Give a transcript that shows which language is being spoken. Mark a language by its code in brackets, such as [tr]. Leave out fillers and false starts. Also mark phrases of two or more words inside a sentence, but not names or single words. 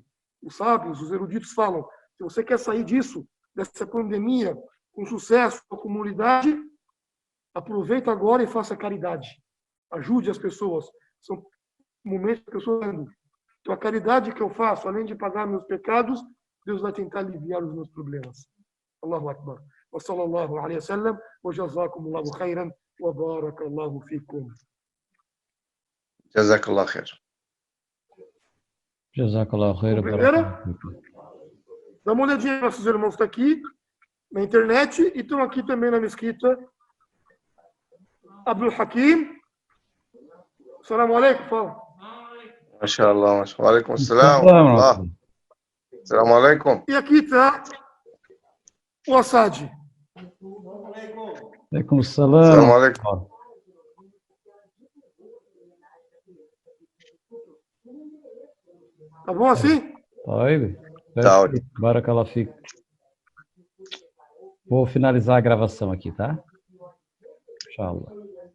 [pt] Os sábios, os eruditos falam, se você quer sair disso, dessa pandemia, com sucesso, com a comunidade, aproveita agora e faça caridade. Ajude as pessoas. São momentos que eu estou dando. Então, a caridade que eu faço, além de pagar meus pecados, Deus vai tentar aliviar os meus problemas. [ar] الله أكبر. وصلى الله عليه وسلم وجزاكم الله خيرا وبارك الله فيكم. جزاك الله خير. جزاك الله خير. [pt] Dá uma olhadinha, nossos irmãos estão aqui na internet e estão aqui também na mesquita. [ar] Abdul Hakim. السلام عليكم, fala. ما شاء الله وعليكم السلام. السلام عليكم. [pt] E aqui está o Assad. [ar] عليكم السلام. السلام عليكم. [pt] Tá bom assim? Tá ótimo. [ar] بارك الله فيكم. [pt] Vou finalizar a gravação aqui, tá? [ar] Inshallah.